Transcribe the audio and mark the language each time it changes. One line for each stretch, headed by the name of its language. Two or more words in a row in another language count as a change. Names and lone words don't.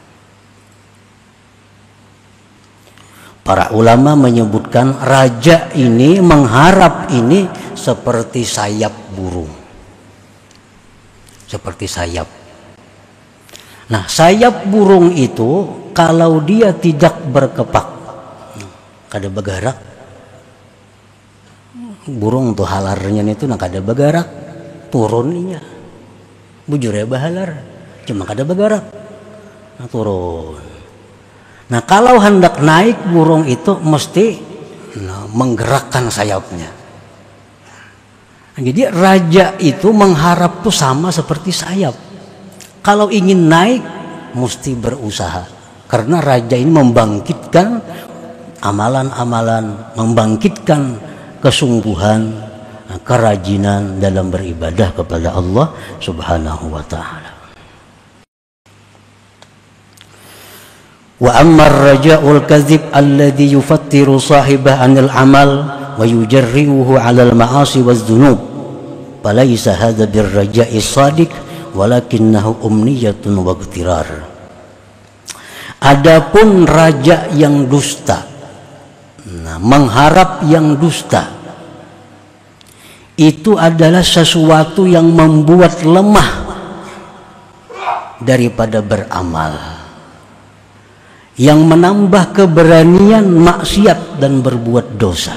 Indonesian: Para ulama menyebutkan raja ini, mengharap ini seperti sayap burung. Seperti sayap. Nah, sayap burung itu kalau dia tidak berkepak,
Banjar: kada bagarak, burung tuh halarnya itu nak kada bagarak, turunnya bujur ya bahalar, cuma kada bagarak, nah turun.
Indonesian: Nah kalau hendak naik burung itu mesti menggerakkan sayapnya. Nah, jadi raja itu mengharap tuh sama seperti sayap. Kalau ingin naik mesti berusaha, karena raja ini membangkitkan amalan-amalan, membangkitkan kesungguhan, kerajinan dalam beribadah kepada Allah
Arabic: سبحانه وتعالى. وأما الرجاء الكاذب الذي يفتر صاحبه عن العمل ويجرئه على المعاصي والذنوب فليس هذا بالرجاء صادق ولكنه أمنية واغترار.
Indonesian: Adapun raja yang dusta, mengharap yang dusta, itu adalah sesuatu yang membuat lemah daripada beramal, yang menambah keberanian maksiat dan berbuat dosa.